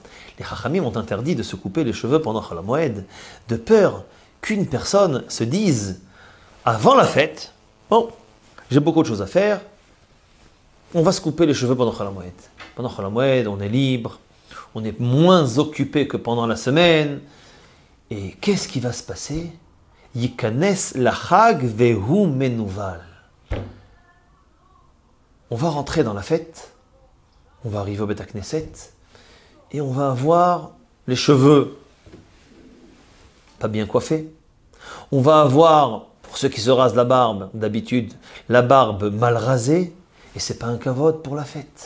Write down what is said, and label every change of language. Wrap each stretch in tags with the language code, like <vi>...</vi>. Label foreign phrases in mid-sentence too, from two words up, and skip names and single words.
<fr>Les Chachamim ont interdit de se couper les cheveux pendant</fr> <he>חול המועד,</he> <fr>de peur qu'une personne se dise, avant la fête, bon, j'ai beaucoup de choses à faire, on va se couper les cheveux pendant</fr> <he>חול המועד.</he> <fr>Pendant</fr> <he>חול המועד,</he> <fr>on est libre, on est moins occupé que pendant la semaine. Et qu'est-ce qui va se passer?</fr> <he>יכנס לחג והוא מנוול.</he> <fr>On va rentrer dans la fête, on va arriver au</fr> <he>בית כנסת,</he> <fr>et on va avoir les cheveux pas bien coiffés. On va avoir, pour ceux qui se rasent la barbe, d'habitude, la barbe mal rasée, et c'est pas un kavod pour la fête.</fr>